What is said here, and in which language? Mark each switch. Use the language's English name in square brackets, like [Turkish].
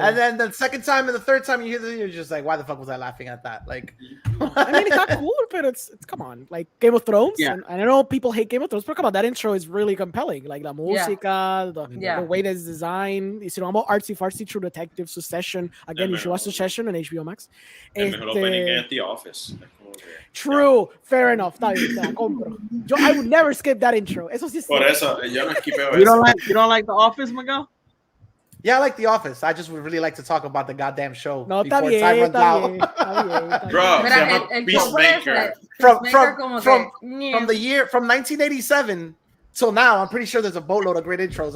[English] And then the second time and the third time you hear it, you're just like, why the fuck was I laughing at that? Like, I mean, it's not cool, but it's come on. Like Game of Thrones. Yeah. And I know people hate Game of Thrones, but come on, that intro is really compelling. Like la música, the way that it's designed. You know, I'm all artsy fartsy True Detective, Succession. Again, you should watch Succession on HBO Max. [Spanish] El mejor opening es The Office. True, fair enough. Está bien, te la compro. [English] I would never skip that intro. [Spanish] Eso sí. Por eso, yo no esquipeo [English] You don't like The Office, Miguel? Yeah, I like The Office. I just would really like to talk about the goddamn show no, before time runs out. [Spanish] Bro, se llama Peacemaker. [English] From the year from 1987 till now, I'm pretty sure there's a boatload of great intros.